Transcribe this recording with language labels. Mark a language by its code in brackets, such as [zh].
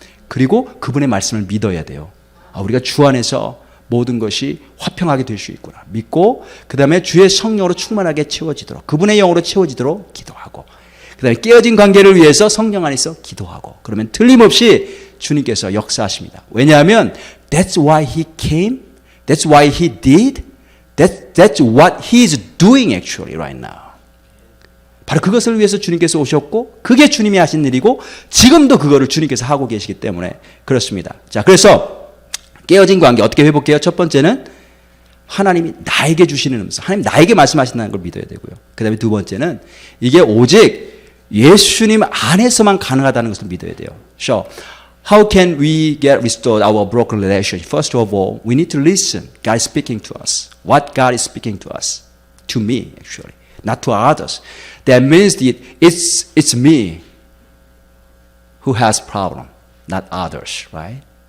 [ko] 그리고 그분의 말씀을 믿어야 돼요. 우리가 주 안에서 모든 것이 화평하게 될 수 있구나 믿고, 그 다음에 주의 성령으로 충만하게 채워지도록, 그분의 영으로 채워지도록 기도하고, 그 다음에 깨어진 관계를 위해서 성령 안에서 기도하고, 그러면 틀림없이 주님께서 역사하십니다. 왜냐하면 [en] that's why he came, that's why he did, that's what he is doing actually right now. [ko] 바로 그것을 위해서 주님께서 오셨고, 그게 주님이 하신 일이고, 지금도 그거를 주님께서 하고 계시기 때문에 그렇습니다. 자, 그래서 깨어진 관계 어떻게 회복해요? 첫 번째는 하나님이 나에게 주시는 음성, 하나님 나에게 말씀하신다는 걸 믿어야 되고요. 그 다음에 두 번째는 이게 오직 예수님 안에서만 가능하다는 것을 믿어야 돼요. [en] So, how can we get restored our broken relationship? First of all, we need to listen. God is speaking to us. What God is speaking to us, to me actually, not to others. That means that it's me who has problem, not others, right?